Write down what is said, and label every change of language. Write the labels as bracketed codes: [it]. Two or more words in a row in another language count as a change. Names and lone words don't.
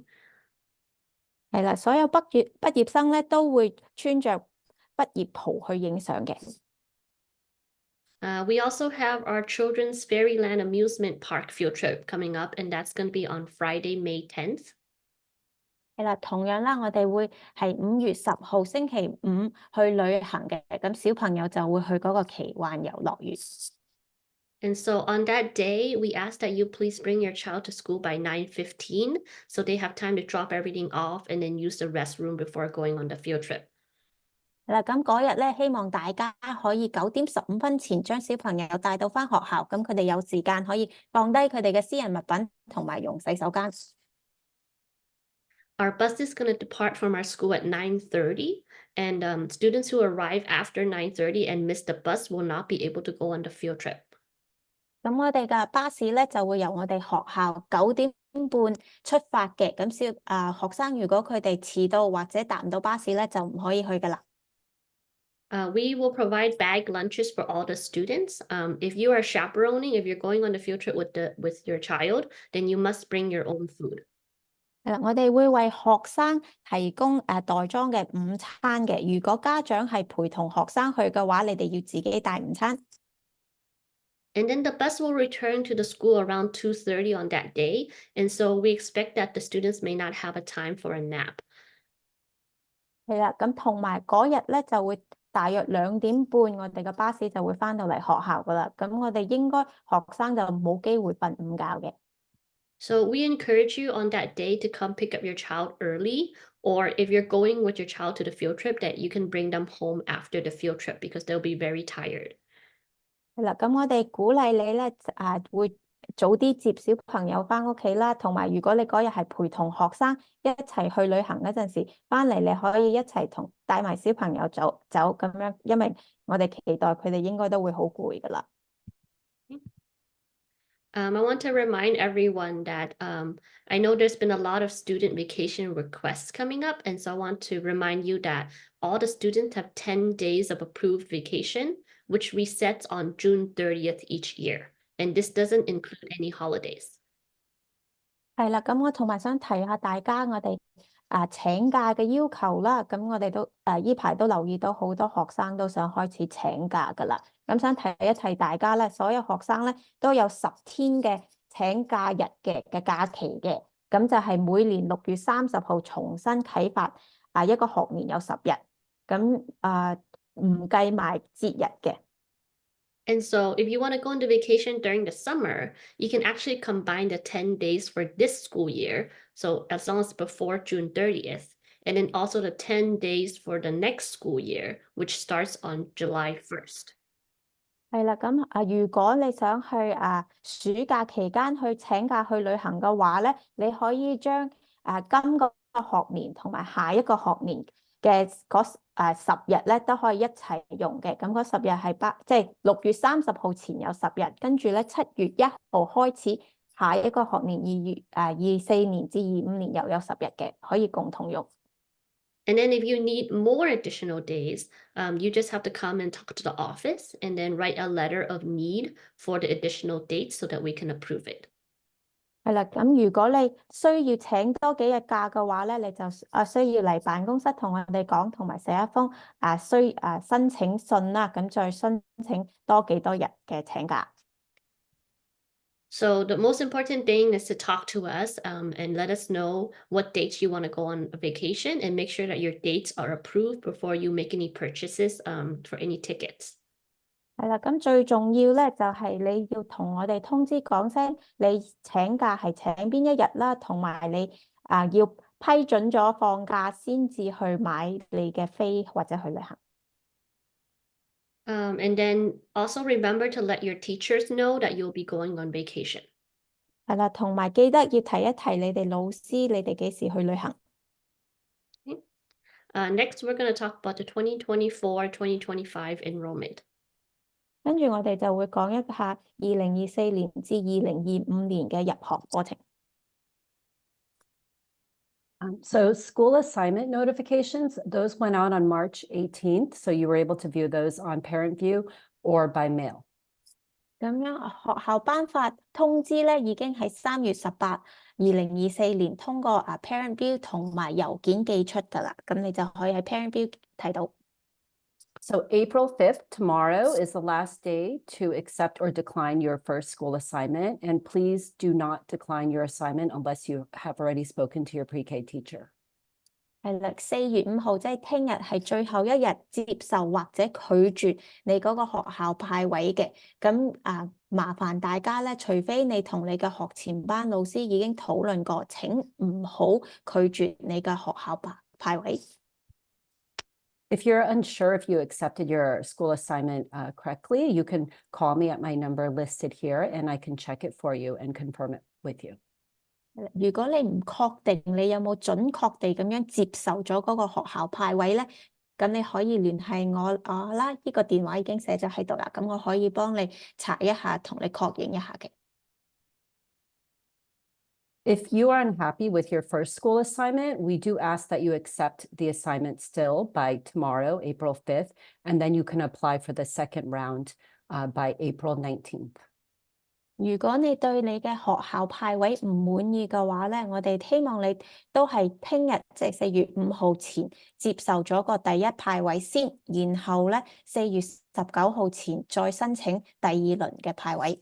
[yue] 係啦，所有畢業生咧都會穿着畢業袍去影相嘅。 [en] We also have our children's Fairyland Amusement Park field trip coming up, and that's going to be on Friday, May 10th. [yue] 係啦，同樣啦，我哋會係5月10號星期五去旅行嘅，咁小朋友就會去嗰個奇幻遊樂園。 [en] And so on that day, we ask that you please bring your child to school by 9:15, so they have time to drop everything off and then use the restroom before going on the field trip. [yue] 係啦，咁嗰日咧，希望大家可以9點15分前將小朋友帶到返學校，咁佢哋有時間可以放低佢哋嘅私人物品，同埋用洗手間。 [en] Our bus is going to depart from our school at 9:30, and students who arrive after 9:30 and miss the bus will not be able to go on the field trip. [yue] 咁我哋嘅巴士咧就會由我哋學校9點半出發嘅，咁學生如果佢哋遲到或者搭唔到巴士咧，就唔可以去噶啦。 [en] We will provide bag lunches for all the students. If you are chaperoning, if you're going on the field trip with your child, then you must bring your own food. [yue] 係啦，我哋會為學生提供袋裝嘅午餐嘅。如果家長係陪同學生去嘅話，你哋要自己帶午餐。 [en] And then the bus will return to the school around 2:30 on that day. And so we expect that the students may not have a time for a nap. [yue] 係啦，咁同埋嗰日咧就會大約2點半，我哋嘅巴士就會返到嚟學校噶啦。咁我哋應該學生就冇機會瞓午覺嘅。 [en] So we encourage you on that day to come pick up your child early, or if you're going with your child to the field trip, that you can bring them home after the field trip because they'll be very tired. [yue] 係啦，咁我哋鼓勵你咧，會早啲接小朋友返屋企啦，同埋如果你嗰日係陪同學生一齊去旅行嗰陣時，返嚟你可以一齊帶埋小朋友走咁樣，因為我哋期待佢哋應該都會好攰噶啦。 [en] I want to remind everyone that I know there's been a lot of student vacation requests coming up, and so I want to remind you that all the students have 10 days of approved vacation, which resets on June 30th each year. And this doesn't include any holidays. [yue] 係啦，咁我同埋想提下大家，我哋請假嘅要求啦。咁我哋都依排都留意到好多學生都想開始請假噶啦。咁想提一提大家咧，所有學生咧都有10天嘅請假日嘅假期嘅。咁就係每年6月30號重新啟發一個學年有10日。咁唔計埋節日嘅。 [en] And so if you want to go on the vacation during the summer, you can actually combine the 10 days for this school year. So as long as before June 30th, and then also the 10 days for the next school year, which starts on July 1st. [yue] 係啦，咁如果你想去暑假期間去請假去旅行嘅話咧，你可以將今個學年同埋下一個學年嘅嗰10日咧都可以一齊用嘅。咁嗰10日係即係6月30號前有10日，跟住咧7月1號開始，下一個學年24年至25年又有10日嘅，可以共同用。 [en] And then if you need more additional days, you just have to come and talk to the office and then write a letter of need for the additional dates so that we can approve it. [yue] 係啦，咁如果你需要請多幾日假嘅話咧，你就需要嚟辦公室同我哋講，同埋寫一封申請信啦，咁再申請多幾多日嘅請假。 [en] So the most important thing is to talk to us and let us know what dates you want to go on a vacation and make sure that your dates are approved before you make any purchases for any tickets. [yue] 係啦，咁最重要咧就係你要同我哋通知講聲，你請假係請邊一日啦，同埋你要批准咗放假先至去買你嘅飛或者去旅行。 [en] And then also remember to let your teachers know that you'll be going on vacation. [yue] 係啦，同埋記得要提一提你哋老師，你哋幾時去旅行。 [en] Next, we're going to talk about the 2024-2025 enrollment. [yue] 跟住我哋就會講一下2024年至2025年嘅入學課程。 [en] So school assignment notifications, those went out on March 18th, so you were able to view those on Parent View or by mail. [yue] 咁樣學校頒發通知咧，已經喺3月18、2024年通過 Parent View 同埋郵件寄出㗎啦。咁你就可以喺 Parent View 睇到。 [en] So April 5th, tomorrow, is the last day to accept or decline your first school assignment. And please do not decline your assignment unless you have already spoken to your pre-K teacher. [yue] 係啦，4月5號即係聽日係最後一日接受或者拒絕你嗰個學校派位嘅。咁麻煩大家咧，除非你同你嘅學前班老師已經討論過，請唔好拒絕你嘅學校派位。 [en] If you're unsure if you accepted your school assignment correctly, you can call me at my number listed here and I can check it for you and confirm it with you. [yue] 如果你唔確定你有冇準確地咁樣接受咗嗰個學校派位咧，咁你可以聯繫我啦，呢個電話已經寫咗喺度啦，咁我可以幫你查一下，同你確認一下嘅。 [en] If you are unhappy with your first school assignment, we do ask that you accept the assignment still by tomorrow, April 5th, and then you can apply for the second round by April 19th. [yue] 如果你對你嘅學校派位唔滿意嘅話咧，我哋希望你都係聽日即係4月5號前接受咗個第一派位先，然後咧4月19號前再申請第2輪嘅派位。